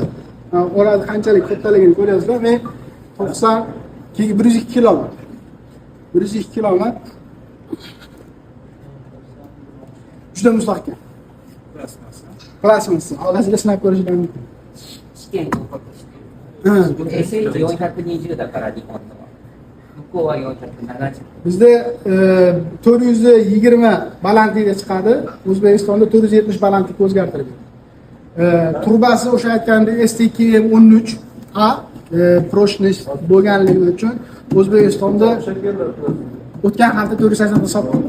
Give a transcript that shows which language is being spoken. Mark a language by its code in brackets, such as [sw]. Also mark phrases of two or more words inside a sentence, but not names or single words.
[uz] Ular qanchalik kattaligini ko'ryapsizlar. Men 90 102 kilo. 102 kiloman. Juda mustahkam. Plastik. Hozirda sinab ko'rishdan mumkin. [ja] 420 だから日本のは向こうは470 [uz] bizda 420 balandlikda chiqadi. O'zbekistonda 470 balandlikka o'zgartirilgan. Turbasi o'sha aytgandek STKM13A prochniy bo'lganligi uchun O'zbekistonda o'tgan hafta 480 ta sotildi.